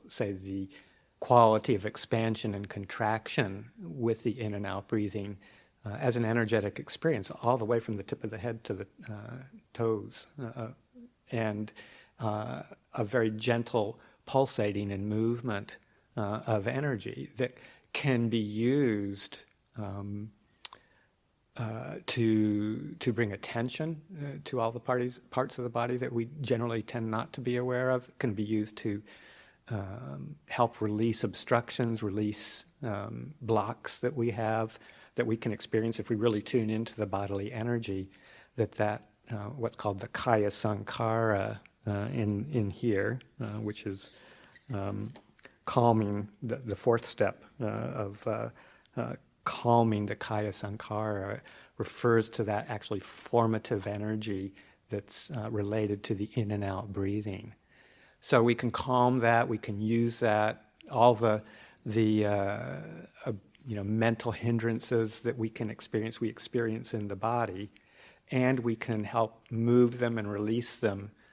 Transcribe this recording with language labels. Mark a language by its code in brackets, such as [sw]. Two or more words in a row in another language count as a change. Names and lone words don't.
[en] say, the quality of expansion and contraction with the in and out breathing as an energetic experience, all the way from the tip of the head to the toes, and a very gentle pulsating and movement of energy that can be used to bring attention to all the parts of the body that we generally tend not to be aware of. It can be used to help release obstructions, release blocks that we have, that we can experience if we really tune into the bodily energy, that what's called the [pi] kaya sankhara [en] in here, which is calming, the fourth step of calming the [pi] kaya sankhara, [en] refers to that actually formative energy that's related to the in and out breathing. So we can calm that, we can use that, all the mental hindrances that we experience in the body, and we can help move them and release them